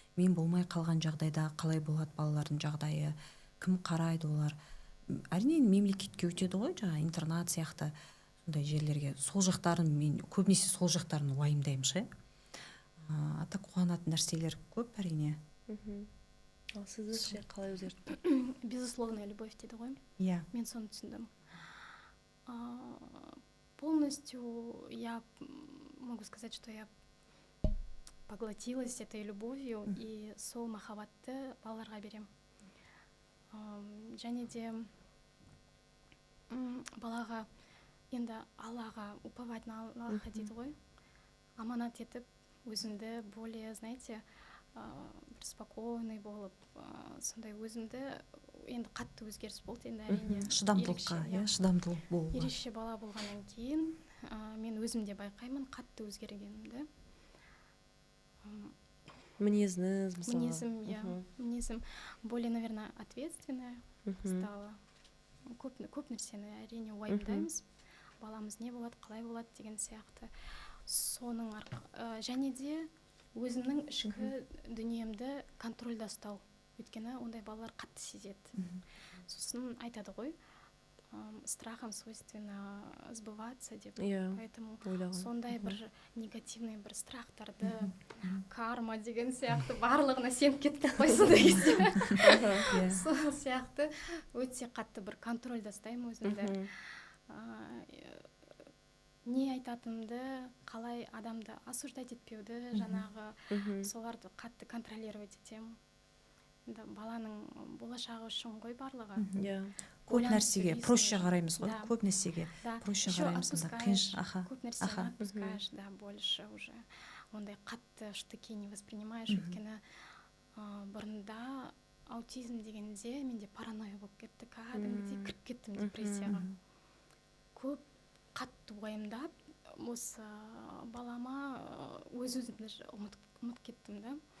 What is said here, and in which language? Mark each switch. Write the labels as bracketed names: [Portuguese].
[Kazakh] Мен болмай қалған жағдайда қалай болады балалардың жағдайы, кім қарайды олар. Әрине мемлекетке өтеді ғой, жаңа интернат сияқты сондай жерлерге. Сол жақтарын мен көбінесе сол жақтарын уайымдаймын ше. Ата қуанатын нәрселер көп әрине. Ал сізді ше қалай өзгертті? Безусловная любовь дейді ғой. Мен соны түсіндім. [Russian] Полностью я могу сказать, что я поглотилась этой любовью и сол махаббатты балаларға берем. [Kazakh] Және де балаға енді Аллаға уповать на Аллаха дейді ғой, аманат етіп өзімді более, знаете, бір спокойный болып, сондай өзімді енді қатты өзгеріс болды енді әрине. Шыдамдылық болуға. Ерекше бала болғаннан кейін мен өзімде байқаймын қатты өзгергенімді. Мінезіңіз, мысалы? [Russian] Мінезім более, наверное, ответственная стала. [Kazakh] Көп нәрсені әрине уайымдаймыз. Баламыз не болады, қалай болады деген сияқты. Соның және де өзімнің ішкі дүниемді контрольда ұстау. Өйткені ондай балалар қатты сезеді. Сосын айтады ғой, страхам свойственно сбываться деп. Поэтому сондай бір негативный бір страхтарды, карма деген сияқты барлығына сеніп кетіп қойса деген сол сияқты өте қатты бір контрольда ұстаймын өзімді. Не айтатынымды, қалай адамды осуждать етпеуді, жаңағы соларды қатты контролировать етемін. Баланың болашағы үшін ғой барлығы. Көп нәрсеге проще қараймыз ғой, көп нәрсеге проще қараймыз. [Russian] Көп нәрсені отпускаешь, да, больше уже. [Kazakh] Ондай қатты штыки не воспринимаешь, өйткені бұрында аутизм дегенде менде паранойя болып кетті, кәдімгідей кіріп кеттім депрессияға. Көп қатты уайымдап, осы балама өз өзімді ұмытып кеттім да.